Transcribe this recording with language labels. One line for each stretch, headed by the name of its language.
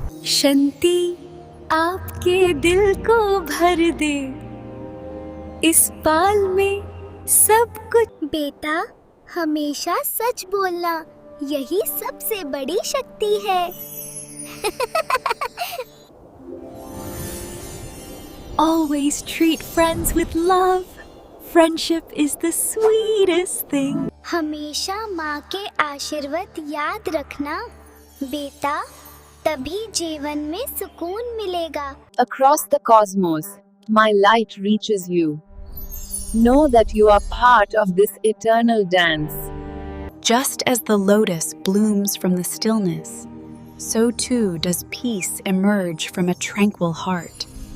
Hindi: शांति आपके दिल को भर दे, इस पाल में सब कुछ। बेटा, हमेशा सच बोलना, यही सबसे बड़ी शक्ति है।
English: Always treat friends with love. Friendship is the sweetest thing.
Hindi: हमेशा माँ के आशीर्वाद याद रखना बेटा, तभी जीवन में सुकून मिलेगा।
English: Across the cosmos, my light reaches you. Know that you are part of this eternal dance. Just as the lotus blooms from the stillness, so too does peace emerge from a tranquil heart.